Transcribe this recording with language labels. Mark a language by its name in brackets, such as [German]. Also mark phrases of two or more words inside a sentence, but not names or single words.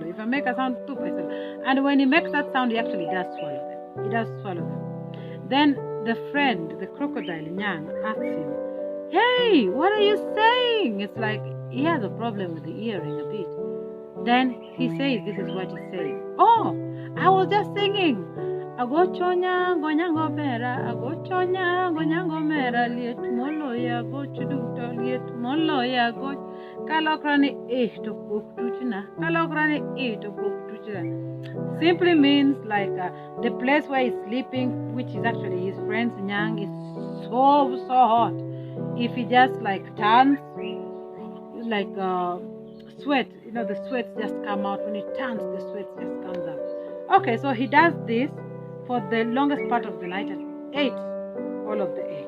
[English] If I make a sound, toop, I swallow. And when he makes that sound, he actually does swallow them. He does swallow them. Then the friend, the crocodile, Nyang, asks him, hey, what are you saying? It's like he has a problem with the earring a bit. Then he says, this is what he's saying. Oh, I was just singing. [Luo (Kenya and Tanzania)] Agochonya gonyango mera, agochonya gonyango mera, liet moloya go chuduto, liet moloya go kalokrani to kutuchina, kalokrani to kutuchina. [English] Simply means like the place where he's sleeping, which is actually his friend's Nyang, is so hot. If he just like turns, like sweat, you know, the sweats just come out. When he turns, the sweat just comes out. Okay, so he does this for the longest part of the night and ate all of the eggs.